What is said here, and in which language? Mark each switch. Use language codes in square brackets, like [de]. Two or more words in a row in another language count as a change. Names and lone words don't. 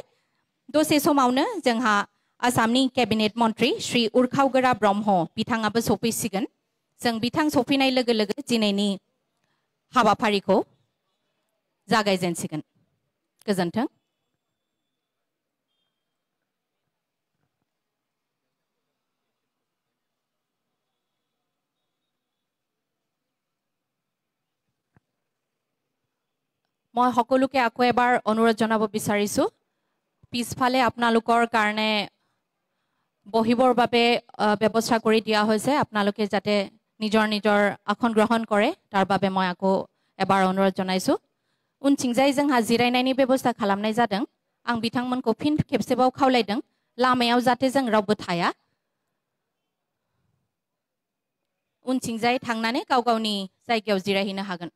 [brx] दसे समावनो जोंहा आसामनि केबिनेट मन्त्री श्री उर्खाव ब्रह्म बिथाङाबो सफैसिगोन। जों बिथां सफैनाय लोगो लोगो दिनैनि हाबाफारिखौ जागायजेनसिगोन। गोजोन्थों। [as] মই সকলোকে আকৌ এবাৰ অনুৰোধ জনাব বিচাৰিছো, পিছফালে আপোনালোকৰ কাৰণে বহিবৰ বাবে ব্যৱস্থা কৰি দিয়া হৈছে। আপোনালোকে যাতে নিজৰ নিজৰ আসন গ্ৰহণ কৰে তাৰ বাবে মই আকৌ এবাৰ অনুৰোধ জনাইছো। [brx] उनथिंजाय जोंहा जिरायनायनि बेबस्था खालामनाय जादों। आं बिथांमोनखौ फिन खेबसेबाव खावलायदों लामायाव जाहाथे जों रावबो थाया। उनथिंजाय थांनानै गाव गावनि जायगायाव जिरायहैनो हागोन।